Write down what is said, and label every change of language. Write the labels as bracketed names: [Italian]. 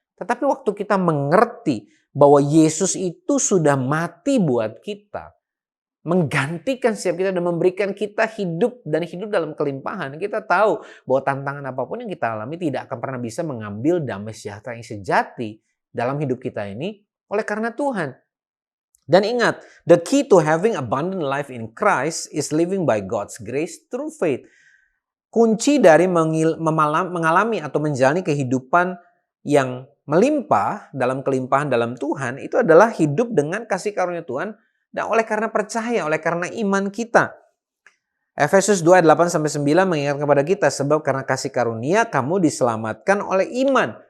[Indonesian] Tetapi waktu kita mengerti bahwa Yesus itu sudah mati buat kita, menggantikan setiap kita dan memberikan kita hidup dan hidup dalam kelimpahan, kita tahu bahwa tantangan apapun yang kita alami tidak akan pernah bisa mengambil damai sejahtera yang sejati dalam hidup kita ini oleh karena Tuhan. Dan ingat, [English] the key to having abundant life in Christ is living by God's grace through faith. [Indonesian] Kunci dari mengalami atau menjalani kehidupan yang melimpah dalam kelimpahan dalam Tuhan itu adalah hidup dengan kasih karunia Tuhan dan oleh karena percaya, oleh karena iman kita. Efesus 2 ayat 8-9 mengingatkan kepada kita, sebab karena kasih karunia kamu diselamatkan oleh iman.